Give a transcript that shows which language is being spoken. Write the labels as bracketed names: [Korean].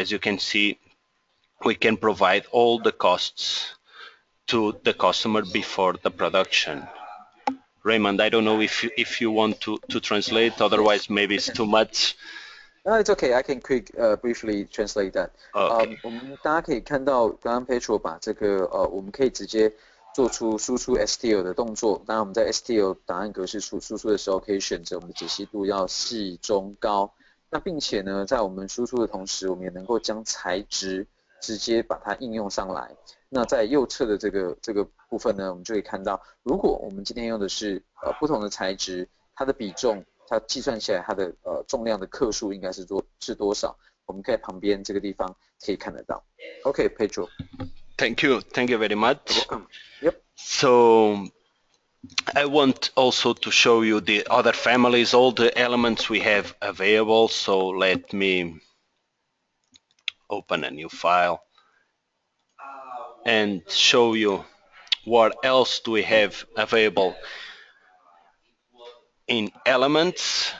[English] As you can see, we can provide all the costs to the customer before the production. Raymond, I don't know if you want to translate, otherwise maybe it's too much. No, it's okay. I can briefly translate that. Okay. [Chinese] 我们大家可以看到，刚刚 Pedro 把这个我们可以直接做出输出 STL 的动作。当然，我们在 STL 档案格式输出的时候，可以选择我们的解析度要细、中、高。那并且呢，在我们输出的同时，我们也能够将材质直接把它应用上来。那在右侧的这个部分呢，我们就可以看到，如果我们今天用的是不同的材质，它的比重。它计算起来它的重量的克数应该是多少？我们可以旁边这个地方可以看得到。 [English] Okay, Pedro. Thank you very much. You're welcome. Yep. So I want also to show you the other families, all the elements we have available. So let me open a new file and show you what else do we have available in elements.